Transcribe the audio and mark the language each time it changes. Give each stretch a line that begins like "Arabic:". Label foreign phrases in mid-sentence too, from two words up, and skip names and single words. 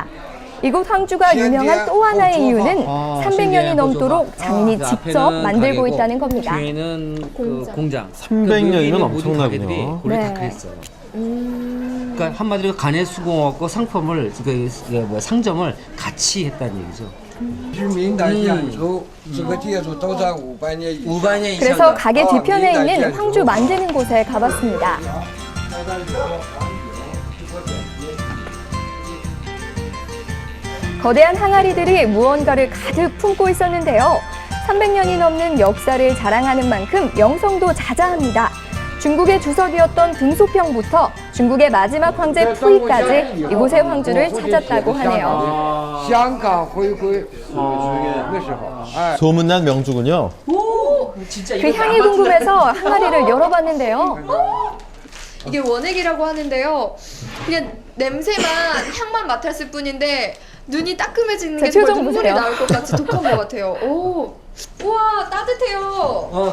Korean: 이곳 황주가 유명한 또 하나의 이유는 300년이 넘도록 장인이 직접 만들고 있다는 겁니다. 뒤에는 그 공장. 300년이면 엄청나군요. 원래 네. 다 그랬어요. 그러니까 한마디로 간의 수공업과 상품을 상점을 같이 했다는 얘기죠.
Chinese: 知名的建筑，这个建筑都在500年以上。
Korean: 500년 이상. 그래서 가게 뒤편에 있는 황주 만드는 곳에 가봤습니다. 거대한 항아리들이 무언가를 가득 품고 있었는데요. 300년이 넘는 역사를 자랑하는 만큼 명성도 자자합니다. 중국의 주석이었던 등소평부터 중국의 마지막 황제 푸이까지 이곳의 황주를 찾았다고 하네요.
Chinese: 香港回归那时候，哎，
Korean: 소문난 명주군요. 그 향이 궁금해서 항아리를 열어봤는데요. 이게 원액이라고 하는데요. 그냥 냄새만 향만 맡았을 뿐인데 눈이 따끔해지는 게 제 정말 표정 눈물이 보세요. 나올 것 같이 독한 것 같아요. 오, 우와 따뜻해요.